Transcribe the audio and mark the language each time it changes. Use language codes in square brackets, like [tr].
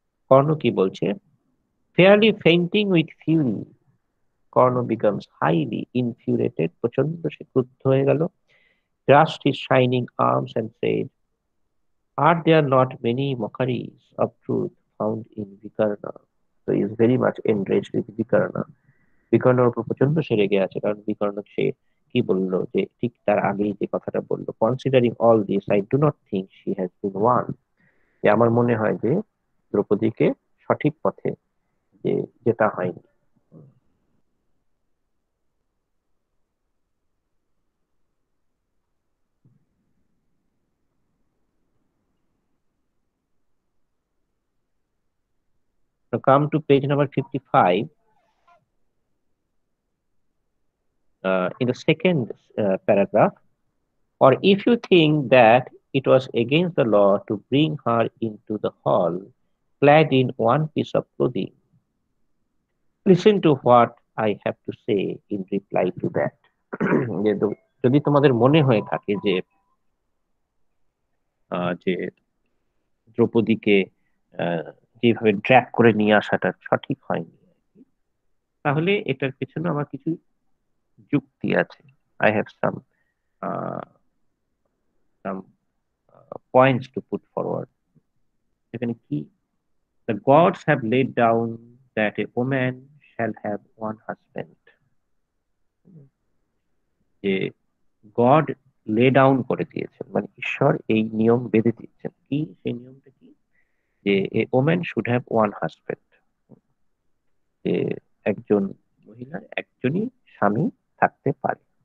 [bn] কর্ণ কি বলছে, [en] fairly fainting with fury, Karna becomes highly infuriated, [bn] প্রচন্ড সে ক্রুদ্ধ হয়ে গেল, [en] grasped his shining arms and said, are there not many mockeries of truth found in Vikarna? So he is very much enraged with Vikarna. [bn] বিকর্ণের উপর প্রচন্ড সে রেগে আছে, কারণ বিকর্ণ সে কি বললো, যে ঠিক তার আগেই যে কথাটা বললো, [en] considering all this I do not think she has been won, [bn] যে আমার মনে হয় যে দ্রৌপদীকে সঠিক পথে যে যেটা হয়নি। [en] So come to page number 55. In the second paragraph, or if you think that it was against the law to bring her into the hall clad in one piece of clothing, listen to what I have to say in reply to that. [bn] যদি তোমাদের মনে হয়ে থাকে যে যে দ্রৌপদীকে যেভাবে drag করে নিয়ে আসাটা সঠিক হয়নি, তাহলে এটার পিছনে আমার কিছু যুক্তি আছে। [en] I have some points to put forward. [bn] এখানে কি, [en] the gods have laid down that a woman shall have one husband. [bn] যে [en] God lay down [bn] করে দিয়েছেন, মানে ঈশ্বর এই নিয়ম বেঁধে দিচ্ছেন। কি সেই নিয়মটা কি, যে [en] a woman should have one husband, [bn] যে একজন মহিলার একজনই স্বামী থাকতে পারে।